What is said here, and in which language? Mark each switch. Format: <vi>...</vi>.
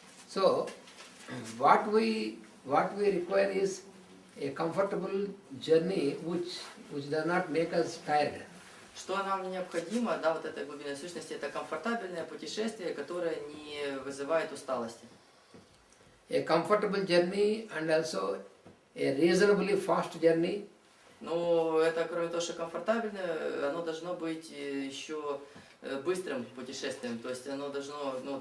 <en>So what we require is a comfortable journey which does not make us tired.</en> <ru>Что нам необходимо, да, вот этой глубинной сущности, это комфортабельное путешествие, которое не вызывает усталости.</ru> <en>A comfortable journey and also a reasonably fast journey.</en> <ru>Но это, кроме того, что комфортабельное, оно должно быть еще быстрым путешествием, то есть оно должно,</ru>